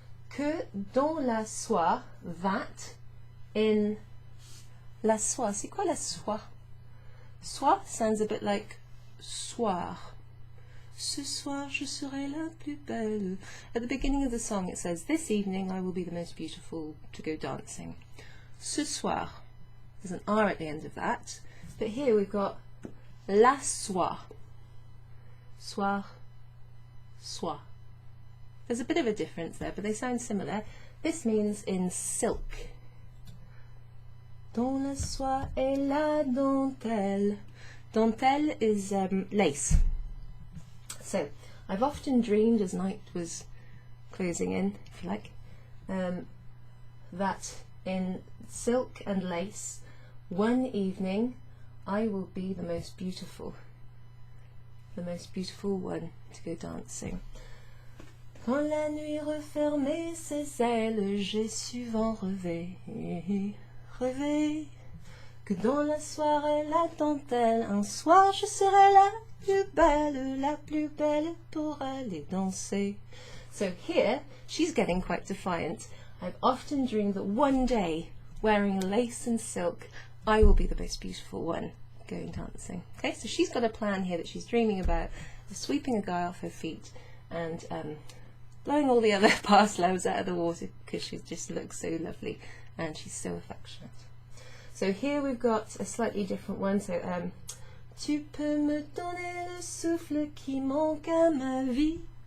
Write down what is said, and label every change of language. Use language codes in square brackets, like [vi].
[fr] Que dans la soie, [en] that, in [fr] la soie. C'est quoi la soie? Soie [en] sounds a bit like [fr] soir. Ce soir je serai la plus belle. [en] At the beginning of the song it says, this evening I will be the most beautiful to go dancing. [fr] Ce soir. [en] There's an R at the end of that. But here we've got la soie. Soir, soie. There's a bit of a difference there, but they sound similar. This means in silk. [fr] Dans la soie et la dentelle. [en] Dentelle is lace. So, I've often dreamed as night was closing in, if you like, that in silk and lace, one evening I will be the most beautiful one to go dancing. [fr] Quand la nuit refermait ses ailes, j'ai su vent rêver, rêver, que dans la soirée la dentelle, un soir je serai la plus belle pour aller danser. [en] So here, she's getting quite defiant. I've often dreamed that one day, wearing lace and silk, I will be the most beautiful one going dancing. Okay, so she's got a plan here that she's dreaming about, sweeping a guy off her feet and blowing all the other past loves out of the water because she just looks so lovely and she's so affectionate. So here we've got a slightly different one. [fr] So tu peux me donner le souffle qui manque à ma vie.